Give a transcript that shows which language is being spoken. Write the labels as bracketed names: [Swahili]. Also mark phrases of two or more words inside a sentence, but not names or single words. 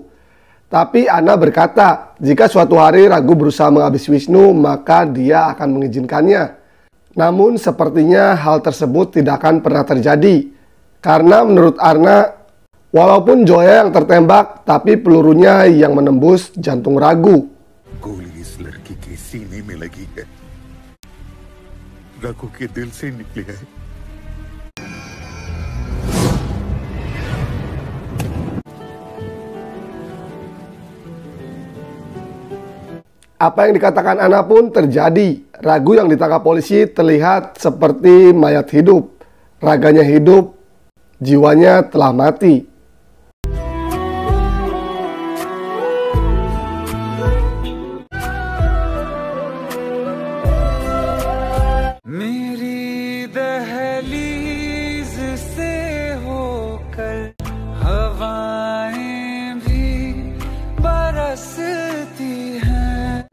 [Indonesian] Tapi Anna berkata, jika suatu hari Raghu berusaha menghabisi Wisnu, maka dia akan mengizinkannya. Namun sepertinya hal tersebut tidak akan pernah terjadi. Karena menurut Anna, walaupun Joya yang tertembak, tapi pelurunya yang menembus jantung Raghu. [Hindi] गोली इस लड़की के सीने में लगी है, रघु के दिल से निकली है। [Indonesian] Apa yang dikatakan Anna pun terjadi. Raghu yang ditangkap polisi terlihat seperti mayat hidup. Raganya hidup, jiwanya telah mati. [Hindi] मेरी दहलीज से होकर हवाएं भी बरसती हैं।